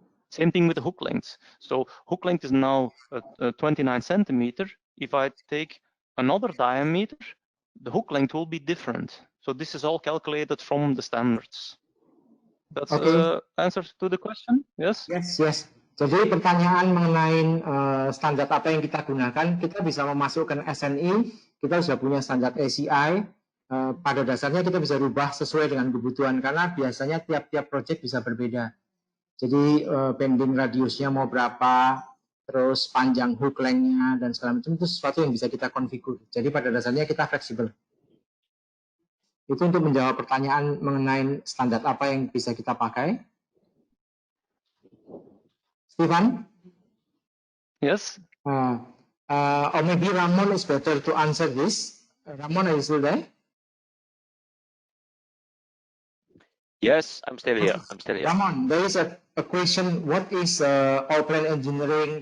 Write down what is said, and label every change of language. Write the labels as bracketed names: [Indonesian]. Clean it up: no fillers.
[English] Same thing with the hook length. So hook length is now 29 centimeter. If I take another diameter, the hook length will be different. So this is all calculated from the standards. That's answer to the question? Yes? Yes. [Indonesian] Jadi pertanyaan mengenai standar apa yang kita gunakan, kita bisa memasukkan SNI, kita sudah punya standar ACI. Pada dasarnya kita bisa rubah sesuai dengan kebutuhan karena biasanya tiap-tiap project bisa berbeda. Jadi bending radiusnya mau berapa, terus panjang hook length-nya dan segala macam itu sesuatu yang bisa kita konfigur. Jadi pada dasarnya kita fleksibel. Itu untuk menjawab pertanyaan mengenai standar apa yang bisa kita pakai. [English] Stefan? Yes. Or maybe Ramon is better to answer this. Ramon, are you still there? Yes, I'm still here. I'm still here. Ramon, there is a question. What is Allplan Engineering?